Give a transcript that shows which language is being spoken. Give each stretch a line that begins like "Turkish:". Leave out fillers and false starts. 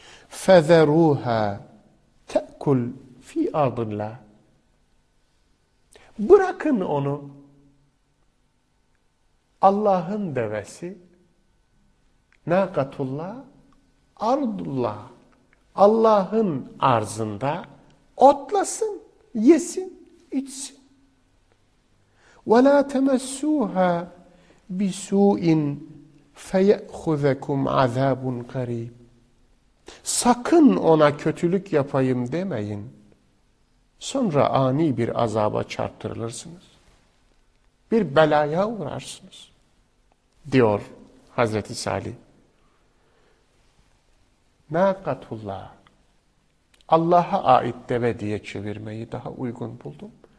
Arabic: فَذَرُوهَا تَأْكُلْ فِي اَرْضِ اللّٰهِ
Turkish: Bırakın onu, Allah'ın devesi, nakatullah, ardullah, Allah'ın arzında otlasın, yesin, içsin.
Arabic: وَلَا تَمَسُّوهَا بِسُوءٍ فَيَأْخُذَكُمْ عَذَابٌ قَرِيبٌ
Turkish: Sakın ona kötülük yapayım demeyin. Sonra ani bir azaba çarptırılırsınız. Bir belaya uğrarsınız. Diyor Hazreti Salih. Nakatullah. Allah'a ait deve diye çevirmeyi daha uygun buldum.